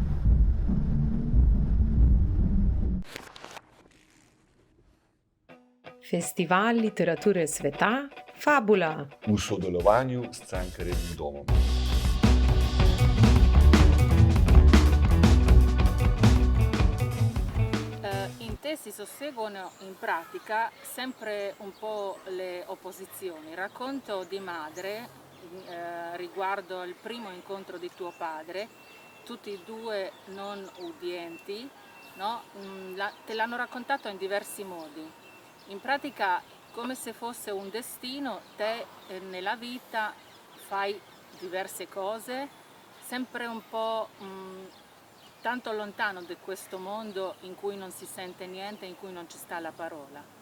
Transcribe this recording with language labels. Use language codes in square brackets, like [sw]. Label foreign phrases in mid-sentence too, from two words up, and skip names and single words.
[sl] Festival literature sveta Fabula v sodelovanju s Cankarjevim domom. [it] In te si susseguono in pratica sempre un po' le opposizioni. Racconto di madre riguardo il primo incontro di tuo padre, tutti e due non udienti, no? Te l'hanno raccontato in diversi modi. In pratica, come se fosse un destino, te nella vita fai diverse cose, sempre un po' tanto lontano da questo mondo in cui non si sente niente, in cui non ci sta la parola.